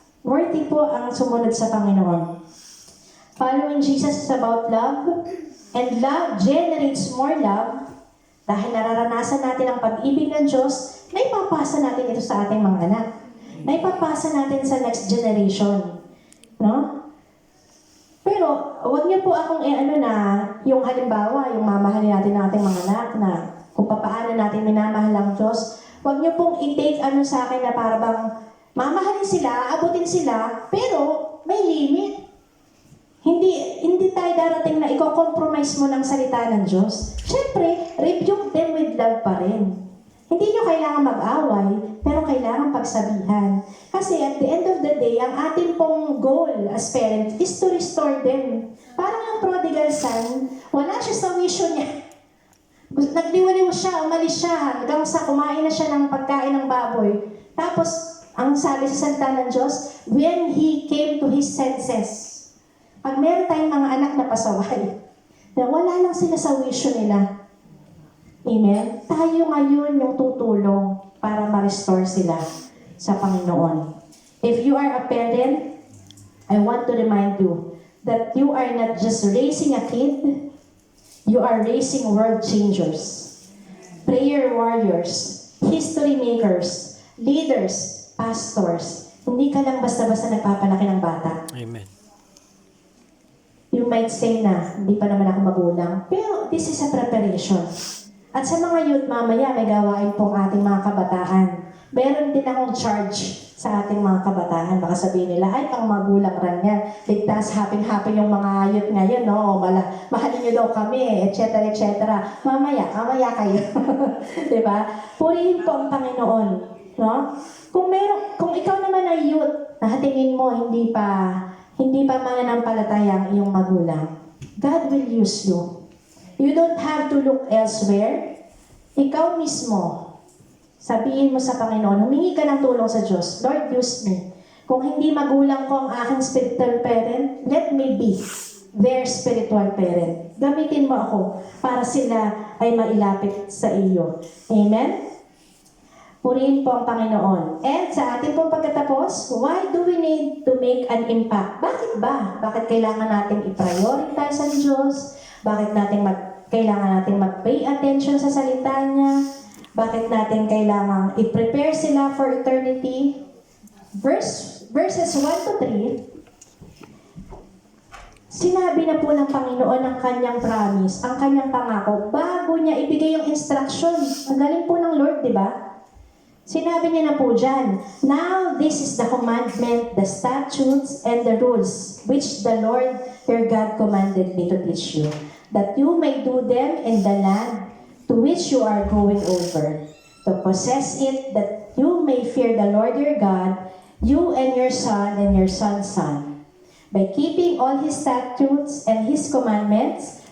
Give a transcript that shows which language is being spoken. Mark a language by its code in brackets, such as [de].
[tl] Worthy po ang sumunod sa Panginoon. [en] Following Jesus is about love. And love generates more love. [tl] Dahil nararanasan natin ang pag-ibig ng Diyos, na ipapasa natin ito sa ating mga anak. Na ipapasa natin sa next generation. No? Pero, huwag niyo po akong yung halimbawa, yung mamahalin natin ng ating mga anak na kung paano natin minamahal ang Diyos, huwag niyo pong i-take sa akin na para bang mamahalin sila, abutin sila, pero may limit. Hindi tayo darating na i-compromise mo ng salita ng Diyos. Siyempre, [en] rebuke them with love [tl] pa rin. Hindi nyo kailangan mag-away, pero kailangan pagsabihan. [en] Kasi at the end of the day, [tl] ang ating pong [en] goal as parents is to restore them. [tl] Parang yung prodigal son, wala siya sa wisyo niya. Nagliwaliw siya, umalis siya, hanggang sa kumain na siya ng pagkain ng baboy. Tapos, ang sabi sa salita ng Diyos, [en] when he came to his senses, [tl] pag meron tayong mga anak na pasaway, na wala lang sila sa wisyo nila. Amen? Tayo ngayon yung tutulong para ma-restore sila sa Panginoon. [en] If you are a parent, I want to remind you that you are not just raising a kid, you are raising world changers, prayer warriors, history makers, leaders, pastors. [tl] Hindi ka lang basta-basta nagpapalaki ng bata. Amen. [en] You might say [tl] na, hindi pa naman ako magulang. [en] Pero this is a preparation. [tl] At sa mga youth, mamaya may gawain pong ating mga kabataan. Meron din akong charge sa ating mga kabataan. Baka sabihin nila, ay, pang magulang ran yan. Ligtas, happy yung mga youth ngayon, no? Mahalin niyo daw kami, etc., etc. Mamaya kayo. Diba? Purihin po ang Panginoon. No? Kung ikaw naman ay youth, nahatingin mo, hindi pa mananampalataya ang iyong magulang, [en] God will use you. You don't have to look elsewhere. [tl] Ikaw mismo, sabihin mo sa Panginoon, humingi ka ng tulong sa Diyos. [en] Lord, use me. [tl] Kung hindi magulang ko ang aking spiritual parent, [en] let me be their spiritual parent. [tl] Gamitin mo ako para sila ay mailapit sa iyo. Amen? Purihin po ang Panginoon. And sa ating pong pagkatapos, [en] why do we need to make an impact? [tl] Bakit ba? Bakit kailangan natin i-prioritize ang Diyos? Bakit kailangan natin mag-pay attention sa salita niya? Bakit natin kailangan i-prepare sila for eternity? Verses 1 to 3, sinabi na po ng Panginoon ang kanyang promise, ang kanyang pangako, bago niya ibigay yung instruction. Ang galing po ng Lord, di ba? Sinabi niya na po dyan, [en] now this is the commandment, the statutes, and the rules, which the Lord your God commanded me to teach you, that you may do them in the land to which you are going over, to possess it, that you may fear the Lord your God, you and your son and your son's son, by keeping all His statutes and His commandments,